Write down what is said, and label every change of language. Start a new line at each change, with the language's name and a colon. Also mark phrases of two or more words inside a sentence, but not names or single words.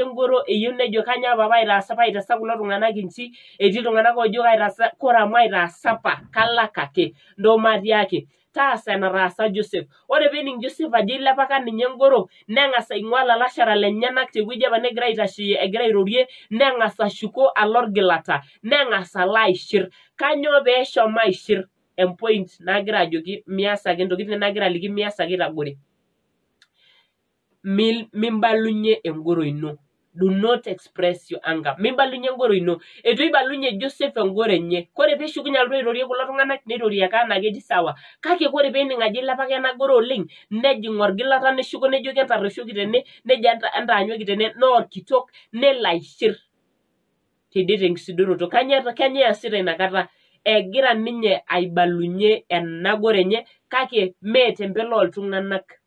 Masai: engoro eyieu nejo kanyoo apa paitaasa paitasa kulo tung'anak inchi etii iltung'anak oojo kaitaasa kore amu aitaasa apa kalak ake ntoo matiaki taasa enataasa Joseph ore peening Joseph ajo ilepaka ninye engoro neng'as aing'ua lalashara lenyenak tewueji apa negira aitasheyie egira airorie neng'as ashuko alo orgilata neng'as alo aishir kanyoo peeshomo aishir empoint nagira ajoki mias ake ntokitin nagira aliki mias ake itagore mimbalunye engoro ino
English: do not express your anger
Masai: mimbalunye engoro ino etu ibalunye Joseph engoro enye kore peeshukunye alotu airorie kulo tung'anak neirorie ake anaa keji sawa kake kore peening ajo ilepaka ena goro oleng nejing orgilata neshuko nejoki entarrueshoki tene nejo entaanyuaki tene naa orkitok nelo aishir tidie tenkisudoroto kanyoo easita inakata egira ninye aibalunye ena goro enye kake mee tempelo oltung'anak